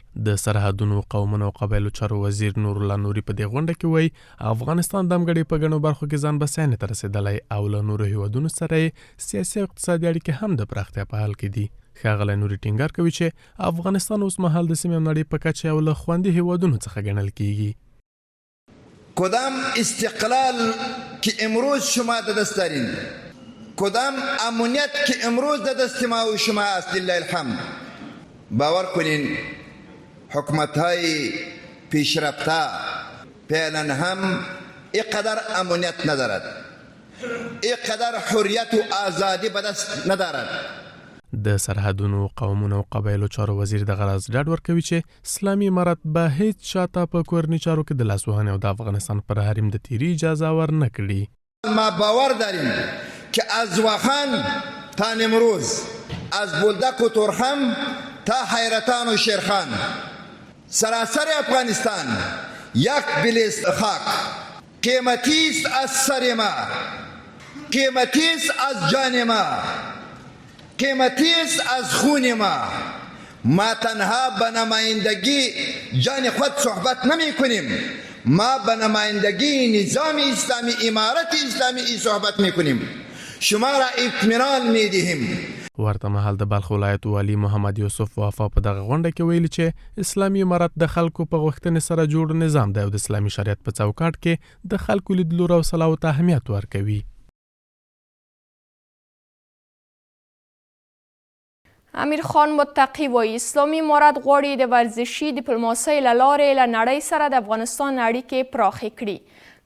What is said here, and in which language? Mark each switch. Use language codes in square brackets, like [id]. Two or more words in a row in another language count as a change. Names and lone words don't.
[ps] د سرحدونو، قومونو او قبایلو چارو وزیر نورالله نوري په دې غونډه کې وایي افغانستان دمګړی په ګڼو برخو کې ځان بسیاینې ته رسېدلی او له نورو هیوادونو سره یې سیاسي او اقتصادي اړیکې هم د پراختیا په حال کې دي. ښاغلی نوري ټینګار کوي چې افغانستان اوس مهال د سیمې او نړۍ په کچه یو له خوندي هیوادونو څخه ګڼل کیږي. [fa] کدام استقلال که امروز شما در دست دارین، کدام امنیت که امروز در دست ما و شما است [ar] لله الحمد، [fa] باور کنین حکومت‌های پیشرفته فعلا هم اینقدر امنیت ندارد، اینقدر حریت و آزادی به دست ندارد. [ps] د سرحدونو، قومونو او قبایلو چارو وزیر دغه راز ډاډ ورکوي چې اسلامي امارت به هیڅ چاته په کورني چارو کې د لاسوهنې او د افغانستان پر حریم د تیري اجازه ورنه کړي. [fa] ما باور داریم که از واخان تا نمروز، از بولدک و تورخم تا حیرتان و شیرخان، سراسر افغانستان یک بلیس خاک قیمتی است از سر ما، قیمتی است از جان ما، قیمتی است از خون ما. ما تنها به نمایندگی جان خود صحبت نمی کنیم، ما به نمایندگی نظام اسلامی، امارت اسلامی صحبت می کنیم. شما را اطمینان می دهیم. [ps] ورته مهال د بلخ ولایت والي محمد یوسف وفا په دغه غونډه کې ویلي چې اسلامي امارت د خلکو په غوښتنې سره جوړ نظام دی او د اسلامي شریعت په چوکاټ کې د خلکو لیدلورو او صلاحو ته اهمیت ورکوي. امیر خان متقی وایي اسلامي امارت غواړي د ورزشي ډیپلوماسۍ له لارې له نړۍ سره د افغانستان اړیکې پراخې کړي.